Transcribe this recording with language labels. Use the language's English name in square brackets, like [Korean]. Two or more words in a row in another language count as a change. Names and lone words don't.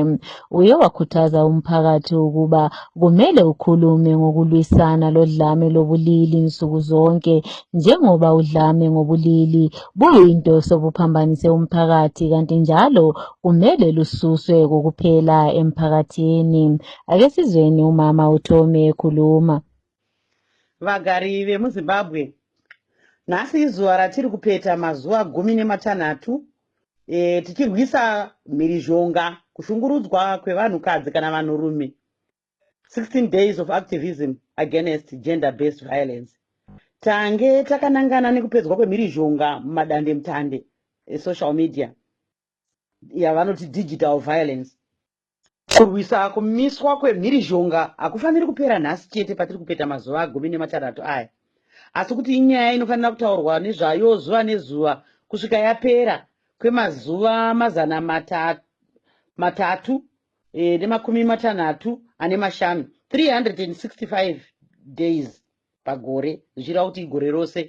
[North Ndebele] Uye wakhuthaza umphakathi ukuba kumele ukhulume ngokulwisana lodlame lobulili nsuku zonke, njengoba udlame ngobulili buyinto sobuphambanise umphakathi kanti njalo kumele lususwe kokuphela emphakathini. Ake sizweni umama uThome ekhuluma. [Shona] Vagari vemuZimbabwe, nhasi izuva ratiri kupeta mazuva 16 tichirwisa mhirizhonga, kushungurudzwa kwevanhukadzi kana vanhurume, [English] 16 days of activism against gender-based violence. [Shona] Tange takanangana nekupedzwa kwemhirizhonga mumadandemutande [English] esocial media [Shona] yavanoti [English] digital violence. [Shona] Kurwisa kumiswa kwemhirizhonga hakufaniri kupera nhasi chete patiri kupeta mazuva 16 aya, asi kuti inyaya inofanira kutaurwa nezvayo zuva nezuva kusvika yapera kwemazuva 365 365 days pagore, zvichireva kuti igore rose.